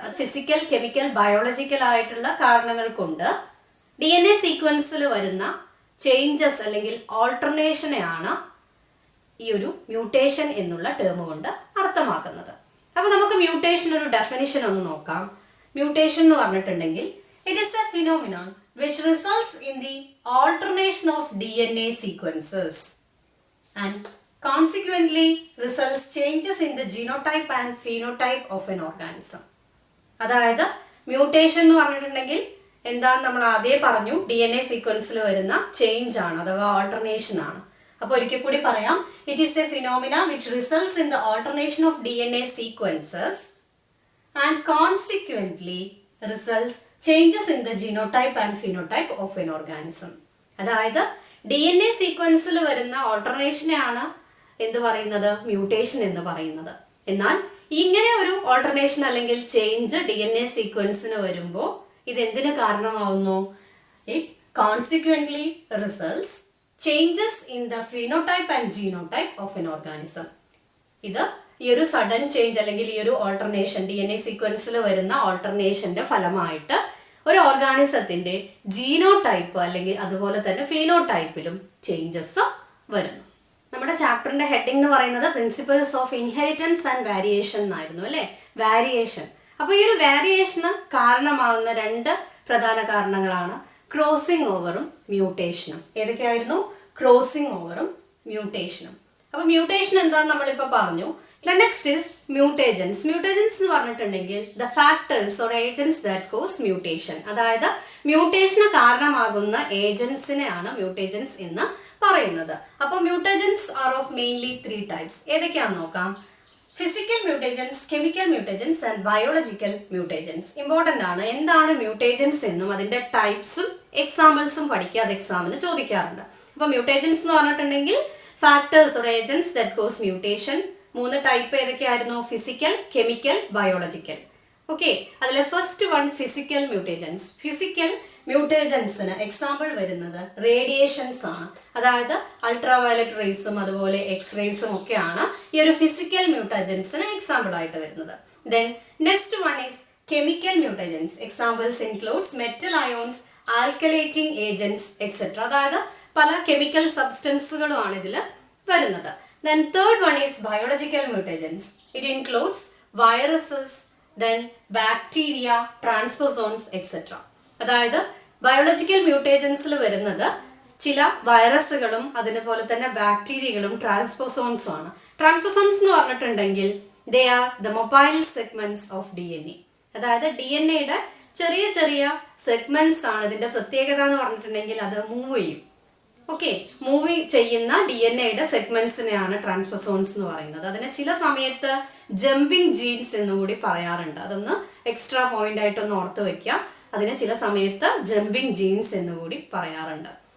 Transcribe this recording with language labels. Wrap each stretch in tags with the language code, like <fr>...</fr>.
<ml>അത് physical, chemical, biological ആയിട്ടുള്ള കാരണങ്ങൾ കൊണ്ട് DNA സീക്വൻസിൽ വരുന്ന ചേഞ്ചസ് അല്ലെങ്കിൽ ഓൾട്ടർനേഷനെയാണ് ഈ ഒരു മ്യൂട്ടേഷൻ എന്നുള്ള ടേം കൊണ്ട് അർത്ഥമാക്കുന്നത്. അപ്പോൾ നമുക്ക് മ്യൂട്ടേഷൻ ഒരു ഡെഫിനിഷൻ ഒന്ന് നോക്കാം. മ്യൂട്ടേഷൻ എന്ന് പറഞ്ഞിട്ടുണ്ടെങ്കിൽ</ml> <en>It is a phenomenon which results in the alternation of DNA sequences and consequently results changes in the genotype and phenotype of an organism.</en> <ml>അതായത് മ്യൂട്ടേഷൻ എന്ന് പറഞ്ഞിട്ടുണ്ടെങ്കിൽ എന്താന്ന് നമ്മൾ ആദ്യമേ പറഞ്ഞു, DNA സീക്വൻസിൽ വരുന്ന ചേഞ്ച് ആണ് അഥവാ ഓൾട്ടർനേഷൻ ആണ്. അപ്പോൾ ഒരിക്കൽ കൂടി പറയാം,</ml> <en>It is a phenomena which results in the alternation of DNA sequences and consequently results changes in the genotype and phenotype of an organism.</en> <ml>അതായത് DNA സീക്വൻസിൽ വരുന്ന ഓൾട്ടർനേഷനെയാണ് എന്ത് പറയുന്നത്, മ്യൂട്ടേഷൻ എന്ന് പറയുന്നത്. എന്നാൽ ഇങ്ങനെ ഒരു ഓൾട്ടർനേഷൻ അല്ലെങ്കിൽ ചേഞ്ച് DNA സീക്വൻസിന് വരുമ്പോൾ ഇത് എന്തിന് കാരണമാവുന്നു?</ml> <en>It consequently results changes in the phenotype and genotype of an organism.</en> <ml>ഇത് ഈ ഒരു സഡൻ ചേഞ്ച് അല്ലെങ്കിൽ ഈ ഒരു ഓൾട്ടർനേഷൻ DNA സീക്വൻസിൽ വരുന്ന ഓൾട്ടർനേഷന്റെ ഫലമായിട്ട് ഒരു ഓർഗാനിസത്തിന്റെ ജീനോടൈപ്പ് അല്ലെങ്കിൽ അതുപോലെ തന്നെ ഫീനോടൈപ്പിലും ചേഞ്ചസ് വരുന്നു. നമ്മുടെ ചാപ്റ്ററിന്റെ ഹെഡിങ് എന്ന് പറയുന്നത് principles of inheritance and variation എന്നായിരുന്നു അല്ലേ? വാരിയേഷൻ. അപ്പോൾ ഈ ഒരു വാരിയേഷന് കാരണമാകുന്ന 2 പ്രധാന കാരണങ്ങളാണ് ക്രോസിംഗ് ഓവറും മ്യൂട്ടേഷനും. ഏതൊക്കെയായിരുന്നു? ക്രോസിംഗ് ഓവറും മ്യൂട്ടേഷനും. അപ്പോൾ മ്യൂട്ടേഷൻ എന്താണെന്ന് നമ്മളിപ്പോൾ പറഞ്ഞു.</ml> <en>The next is mutagens. Mutagens</en> <ml>എന്ന് പറഞ്ഞിട്ടുണ്ടെങ്കിൽ</ml> <en>the factors or agents that cause mutation.</en> <ml>അതായത് മ്യൂട്ടേഷന് കാരണമാകുന്ന ഏജൻസിനെയാണ് മ്യൂട്ടേജൻസ് എന്ന് പറയുന്നത്.</ml> <en>അപ്പോൾ mutagens are of mainly 3 types.</en> <ml>ഏതൊക്കെയാണെന്ന് നോക്കാം.</ml> <en>Physical mutagens, chemical mutagens and biological mutagens. Important ആണ്.</en> <ml>എന്താണ് മ്യൂട്ടേജൻസ് എന്നും അതിൻ്റെ ടൈപ്സും എക്സാമ്പിൾസും പഠിക്കുക. അത് എക്സാമിന് ചോദിക്കാറുണ്ട്. അപ്പോൾ മ്യൂട്ടേജൻസ് എന്ന് പറഞ്ഞിട്ടുണ്ടെങ്കിൽ</ml> <en>Factors or agents that cause mutation.</en> <ml>3 type ഏതൊക്കെയായിരുന്നു? Physical, chemical, biological. Okay, അതിൽ first one physical മ്യൂട്ടേജൻസ്. Physical മ്യൂട്ടേജൻസിന് example വരുന്നത് റേഡിയേഷൻസ് ആണ്. അതായത് അൾട്രാവയലറ്റ് റേസും അതുപോലെ എക്സ്റേസും ഒക്കെയാണ് ഈ ഒരു ഫിസിക്കൽ മ്യൂട്ടേജൻസിന് എക്സാമ്പിൾ ആയിട്ട് വരുന്നത്.</ml> <en>Then next one is chemical mutagens. Examples includes metal ions, alkylating agents etcetera.</en> <ml>അതായത് പല കെമിക്കൽ സബ്സ്റ്റൻസുകളുമാണ് ഇതിൽ വരുന്നത്.</ml> <en>Then third one is biological mutagens. It includes viruses, then bacteria, transposons, etc.</en> <ml>അതായത് ബയോളജിക്കൽ മ്യൂട്ടേജൻസിൽ വരുന്നത് ചില വൈറസുകളും അതുപോലെ തന്നെ ബാക്ടീരിയകളും ട്രാൻസ്പോസോൺസും ആണ്.</ml> <en>transposons</en> <ml>എന്ന് പറഞ്ഞിട്ടുണ്ടെങ്കിൽ</ml> <en>they are the mobile segments of DNA.</en> <ml>അതായത് DNAയുടെ ചെറിയ ചെറിയ സെഗ്മെന്റ്സ് ആണ്. ഇതിന്റെ പ്രത്യേകത എന്ന് പറഞ്ഞിട്ടുണ്ടെങ്കിൽ അത് മൂവ് ചെയ്യും. ഓക്കെ, മൂവ് ചെയ്യുന്ന DNA-യുടെ സെഗ്മെന്റ്സിനെയാണ് ട്രാൻസ്പോസോൺസ് എന്ന് പറയുന്നത്. അതിനെ ചില സമയത്ത് ജമ്പിങ് ജീൻസ് എന്നുകൂടി പറയാറുണ്ട്. അതൊന്ന് എക്സ്ട്രാ പോയിന്റ് ആയിട്ടൊന്ന് ഓർത്ത് വെക്കുക. അതിനെ ചില സമയത്ത് ജമ്പിങ് ജീൻസ് എന്നുകൂടി പറയാറുണ്ട്.</ml>